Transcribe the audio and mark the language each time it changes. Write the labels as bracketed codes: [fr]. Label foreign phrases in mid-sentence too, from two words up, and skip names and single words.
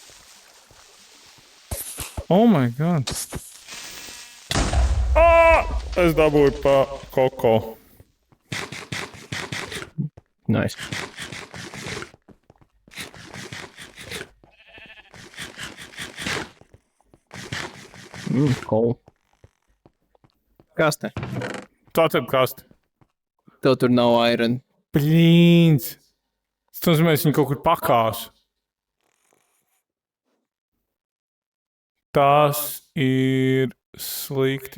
[en] Oh my god. [lv] Es dabūju pa koko. [en] Nice. Cool. [lv] Kas te? Tātad kasti. Tev tur nav iron. Blīns. Tas nozīmē, es viņu kaut kur pakāsu. Tas ir slikti.